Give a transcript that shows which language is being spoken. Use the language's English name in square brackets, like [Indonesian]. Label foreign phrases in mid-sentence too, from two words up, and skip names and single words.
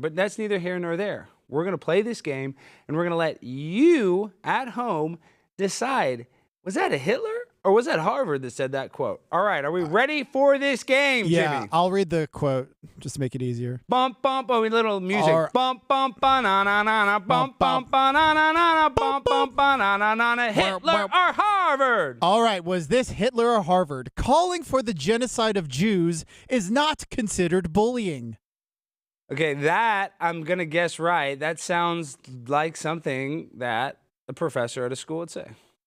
[English] But that's neither here nor there. We're going to play this game, and we're going to let you at home decide, was that a Hitler or was that Harvard that said that quote? All right, are we ready for this game, Yeah, Jimmy? I'll read the quote just to make it easier. Bump, bump, oh, little music. All right. Bump, bump, ba-na-na-na-na, bump, bump, ba-na-na-na-na, bump, bump, ba-na-na-na-na. Hitler or Harvard? All right, was this Hitler or Harvard? Calling for the genocide of Jews is not considered bullying. Okay, that, I'm going to guess right. That sounds like something that a professor at a school would say.